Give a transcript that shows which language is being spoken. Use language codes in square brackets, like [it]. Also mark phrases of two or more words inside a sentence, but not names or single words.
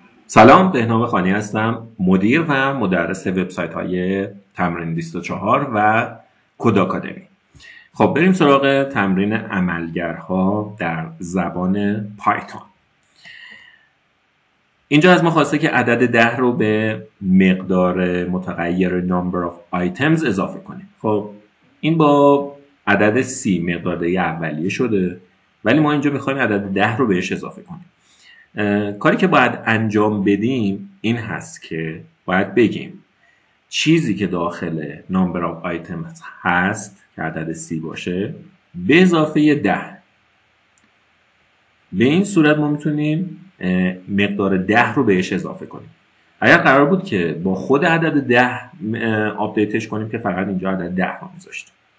[fa] سلام، بهنام خانی هستم، مدیر و مدرس وبسایت های تمرین 24 و کد آکادمی. خب بریم سراغ تمرین عملگرها در زبان پایتون. اینجا از ما خواسته که عدد 10 رو به مقدار متغیر [en] number of items [fa] اضافه کنیم. خب این با عدد 30 مقدار اولیه شده، ولی ما اینجا میخوایم عدد 10 رو بهش اضافه کنیم. کاری که باید انجام بدیم این هست که باید بگیم چیزی که داخل [en] number of items [fa] هست که عدد 30 باشه به اضافه 10. به این صورت ما میتونیم مقدار 10 رو بهش اضافه کنیم. اگر قرار بود که با خود عدد 10 آپدیتش کنیم که فقط اینجا عدد 10 رو میذاشتیم.